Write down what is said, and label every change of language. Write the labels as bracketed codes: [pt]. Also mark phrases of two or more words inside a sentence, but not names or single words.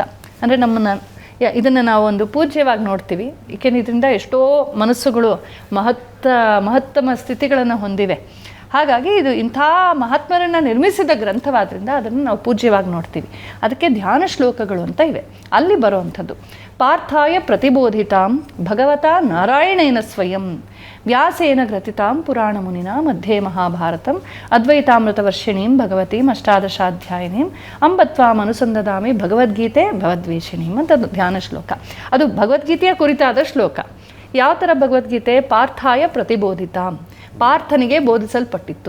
[kn] ಅಂದರೆ ನಮ್ಮನ್ನು ಇದನ್ನು ನಾವು ಒಂದು ಪೂಜ್ಯವಾಗಿ ನೋಡ್ತೀವಿ. ಏಕೆಂದರೆ ಇದರಿಂದ ಎಷ್ಟೋ ಮನಸ್ಸುಗಳು ಮಹತ್ತಮ ಸ್ಥಿತಿಗಳನ್ನು ಹೊಂದಿವೆ. ಹಾಗಾಗಿ ಇದು ಇಂಥ ಮಹಾತ್ಮರನ್ನು ನಿರ್ಮಿಸಿದ ಗ್ರಂಥವಾದ್ರಿಂದ ಅದನ್ನು ನಾವು ಪೂಜ್ಯವಾಗಿ ನೋಡ್ತೀವಿ. ಅದಕ್ಕೆ ಧ್ಯಾನ ಶ್ಲೋಕಗಳು ಅಂತ ಇವೆ, ಅಲ್ಲಿ ಬರುವಂಥದ್ದು. [sa] ಪಾರ್ಥಾಯ ಪ್ರತಿಬೋಧಿತಾಂ ಭಗವತಾ ನಾರಾಯಣೇನ ಸ್ವಯಂ ವ್ಯಾಸೇನ ಗ್ರಥಿತಾಂ ಪುರಾಣ ಮುನಿನ ಮಧ್ಯೆ ಮಹಾಭಾರತಂ ಅದ್ವೈತಾಮೃತವರ್ಷಿಣೀಂ ಭಗವತೀಂ ಅಷ್ಟಾದಶಾಧ್ಯಾಯಿನೀಂ ಅಂಬತ್ವಾಂ ಅನುಸಂಧದಾಮಿ ಭಗವದ್ಗೀತೆ ಭಗವದ್ವೇಷಿಣೀಂ [kn] ಅಂತ ಧ್ಯಾನ ಶ್ಲೋಕ. ಅದು ಭಗವದ್ಗೀತೆಯ ಕುರಿತಾದ ಶ್ಲೋಕ. ಯಾವ ಥರ ಭಗವದ್ಗೀತೆ? [sa] ಪಾರ್ಥಾಯ ಪ್ರತಿಬೋಧಿತಾಂ, [kn] ಪಾರ್ಥನಿಗೆ ಬೋಧಿಸಲ್ಪಟ್ಟಿತ್ತು.